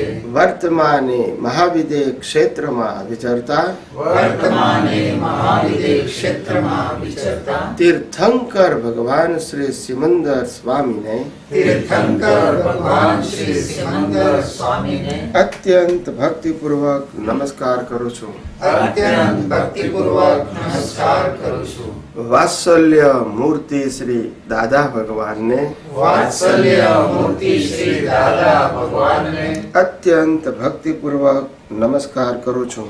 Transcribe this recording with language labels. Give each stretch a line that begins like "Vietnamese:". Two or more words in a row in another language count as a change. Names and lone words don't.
Gujarati: વર્તમાને મહાવિદે क्षेत्રમાં વિચરતા વર્તમાને મહાવિદે क्षेत्રમાં વિચરતા તીર્થંકર ભગવાન શ્રી સિમંદર સ્વામીને તીર્થંકર ભગવાન શ્રી સિમંદર સ્વામીને અત્યંત ભક્તિપૂર્વક નમસ્કાર કરું છું। અત્યંત ભક્તિપૂર્વક નમસ્કાર કરું છું। વાત્સલ્ય મૂર્તિ શ્રી દાદા ભગવાનને વાત્સલ્ય મૂર્તિ શ્રી દાદા ભગવાનને અત્યંત ભક્તિપૂર્વક નમસ્કાર કરું છું।